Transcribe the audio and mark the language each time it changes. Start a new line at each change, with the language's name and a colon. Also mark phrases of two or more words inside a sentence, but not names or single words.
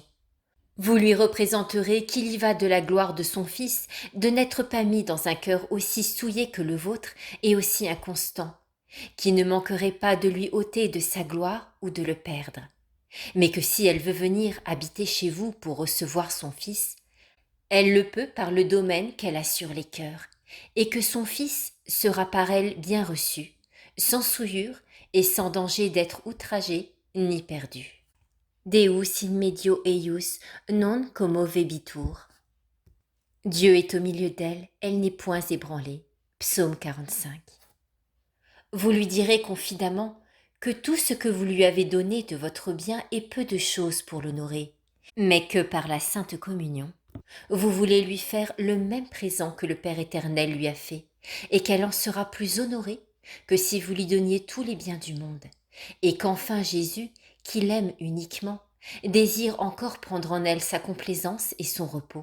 French: Vous lui représenterez qu'il y va de la gloire de son Fils de n'être pas mis dans un cœur aussi souillé que le vôtre et aussi inconstant, qui ne manquerait pas de lui ôter de sa gloire ou de le perdre, mais que si elle veut venir habiter chez vous pour recevoir son Fils, elle le peut par le domaine qu'elle a sur les cœurs, et que son Fils sera par elle bien reçu, sans souillure et sans danger d'être outragé ni perdu.
Latin: Deus in medio eius non commovebitur.
French: Dieu est au milieu d'elle, elle n'est point ébranlée. Psaume 45. Vous lui direz confidemment que tout ce que vous lui avez donné de votre bien est peu de choses pour l'honorer, mais que par la Sainte Communion, vous voulez lui faire le même présent que le Père éternel lui a fait, et qu'elle en sera plus honorée que si vous lui donniez tous les biens du monde, et qu'enfin Jésus, qui l'aime uniquement, désire encore prendre en elle sa complaisance et son repos.